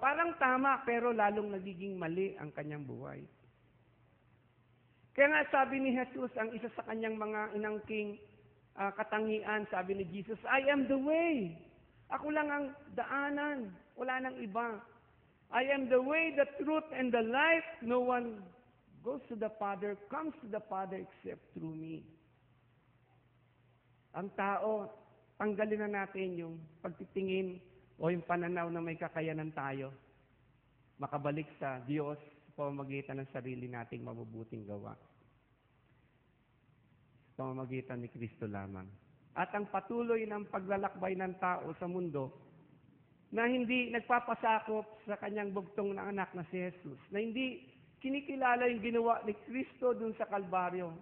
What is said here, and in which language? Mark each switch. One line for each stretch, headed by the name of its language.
Filipino: Parang tama, pero lalong nagiging mali ang kanyang buhay. Kaya nga sabi ni Jesus, ang isa sa kanyang mga inangking katangian, sabi ni Jesus,
English: "I am the way."
Filipino: Ako lang ang daanan, wala nang iba.
English: "I am the way, the truth, and the life. No one goes to the Father, comes to the Father except through me."
Filipino: Ang tao, tanggalin na natin yung pagtitingin o yung pananaw na may kakayanan tayo. Makabalik sa Diyos sa pamamagitan ng sarili nating mabubuting gawa. Sa pamamagitan ni Kristo lamang. At ang patuloy ng paglalakbay ng tao sa mundo na hindi nagpapasakop sa kanyang bugtong na anak na si Jesus, na hindi kinikilala yung ginawa ni Kristo dun sa Kalbaryo.